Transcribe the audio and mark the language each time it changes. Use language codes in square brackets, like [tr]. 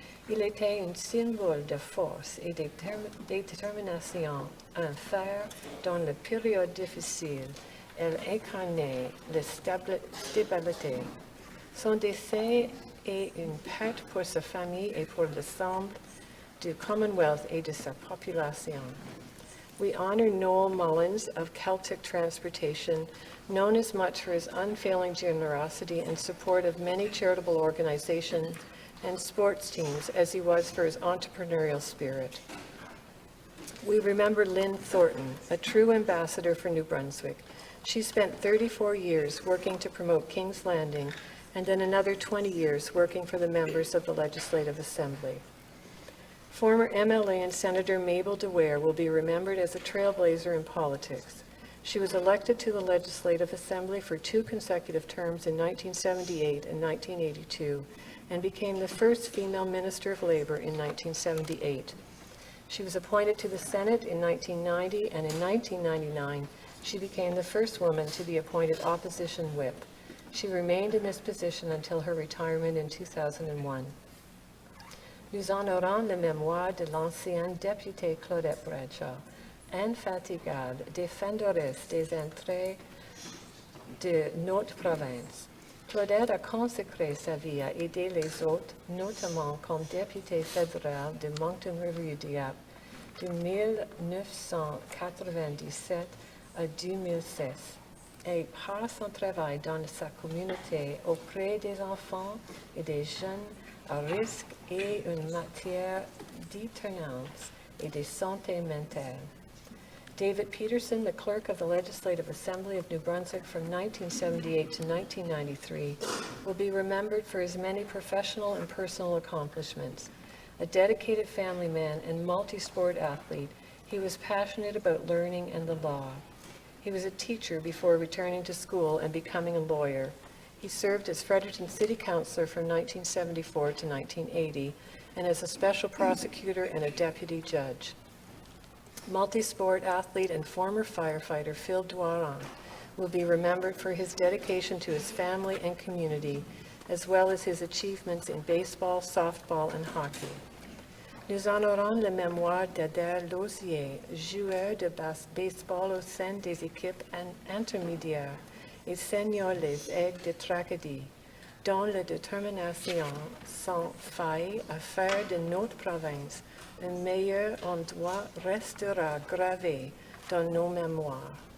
[fr] Il était un symbole de force et de détermination, un fer dans la période difficile. Elle incarnait la stabilité. Son décès est une perte pour sa famille et pour l'ensemble du Commonwealth et de sa population. [en] We honor Noel Mullins of Celtic Transportation, known as much for his unfailing generosity and support of many charitable organizations and sports teams as he was for his entrepreneurial spirit. We remember Lynn Thornton, a true ambassador for New Brunswick. She spent 34 years working to promote King's Landing and then another 20 years working for the members of the Legislative Assembly. Former MLA and Senator Mabel DeWare will be remembered as a trailblazer in politics. She was elected to the Legislative Assembly for 2 consecutive terms in 1978 and 1982 and became the first female Minister of Labor in 1978. She was appointed to the Senate in 1990, and in 1999, she became the first woman to be appointed opposition whip. She remained in this position until her retirement in 2001. [fr] Nous honorons la mémoire de l'ancienne députée Claudette Bradshaw, infatigable défendresse des intérêts de notre province. Claudette a consacré sa vie à aider les autres, notamment comme députée fédérale de Moncton-Rivière-du-Diap de 1997 à 2016. Et par son travail dans sa communauté auprès des enfants et des jeunes à risque et une matière déterminante et de santé mentale. [en] David Peterson, the clerk of the Legislative Assembly of New Brunswick from 1978 to 1993, will be remembered for his many professional and personal accomplishments. A dedicated family man and multi-sport athlete, he was passionate about learning and the law. He was a teacher before returning to school and becoming a lawyer. He served as Fredericton City Councillor from 1974 to 1980 and as a special prosecutor and a deputy judge. Multi-sport athlete and former firefighter Phil Doiron will be remembered for his dedication to his family and community, as well as his achievements in baseball, softball, and hockey. [fr] Nous honorons la mémoire d'Adair Lausier, joueur de baseball au sein des équipes intermédiaires et senior les Aigles de Tracadie, dont la détermination sans faille à faire de notre province un meilleur endroit restera gravé dans nos mémoires.